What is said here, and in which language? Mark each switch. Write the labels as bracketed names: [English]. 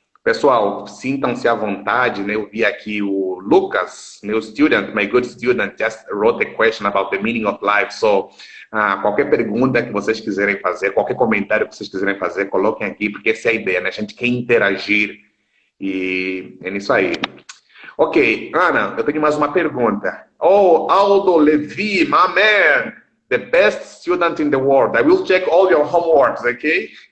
[Portuguese] Pessoal, sintam-se à vontade, né? Eu vi aqui o Lucas, meu [English] student, my good student, just wrote a question about the meaning of life. [Portuguese] So, qualquer pergunta que vocês quiserem fazer, qualquer comentário que vocês quiserem fazer, coloquem aqui, porque essa é a ideia, né? A gente quer interagir e é nisso aí. Ok, Ana, eu tenho mais uma pergunta. [English] Oh, Aldo Levi, my man, the best student in the world. I will check all your homeworks, okay?